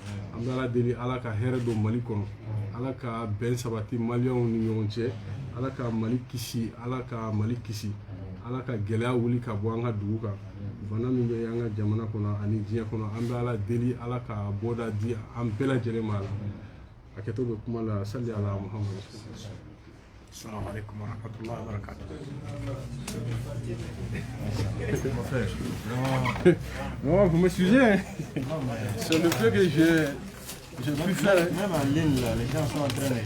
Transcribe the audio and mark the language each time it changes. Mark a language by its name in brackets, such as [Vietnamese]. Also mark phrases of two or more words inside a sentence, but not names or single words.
[Bambara] An bɛ ala deli ala ka hɛrɛ don Mali kɔnɔ, ala ka bɛn sabati maliyɛnw ni ɲɔgɔn cɛ, ala ka Mali kisi, ala ka Mali kisi, ala ka gɛlɛya wuli ka bɔ an ka dugu kan. Bana min bɛ an ka jamana kɔnɔ ani diɲɛ kɔnɔ, an bɛ ala deli ala ka bɔda di an bɛɛ lajɛlen ma la. A kɛtɔ bɛ kuma la, [Arabic] صل على محمد. السلام عليكم ورحمة الله وبركاته. [French] Non, vous m'excusez. C'est le fait que j'ai pu faire. Même en ligne, là, les gens sont en train de...